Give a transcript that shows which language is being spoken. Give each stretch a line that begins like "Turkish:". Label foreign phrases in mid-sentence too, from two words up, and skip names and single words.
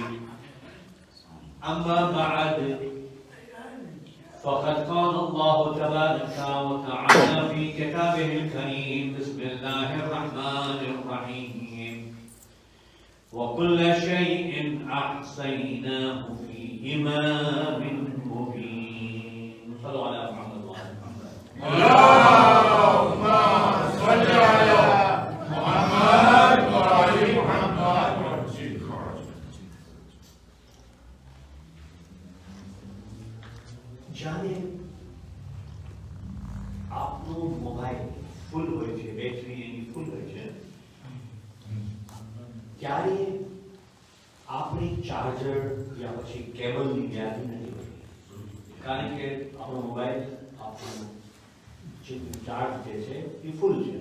Arabic: أما بعد فقد قال الله تبارك وتعالى في كتابه الكريم بسم الله الرحمن الرحيم وكل شيء أحصيناه في إمام مبين. صلوا على محمد وآل محمد. اللهم صل على محمد وآل محمد.
Gujarati: જાણે આપનો
English: mobile full
Gujarati: હોય છે, બેટરી એની ફૂલ હોય છે, ત્યારે આપણે ચાર્જર યા પછી કેબલની જરૂર નથી હોતી, કારણ કે આપણો મોબાઈલ આપણો જે ચાર્જ જે છે એ ફૂલ છે.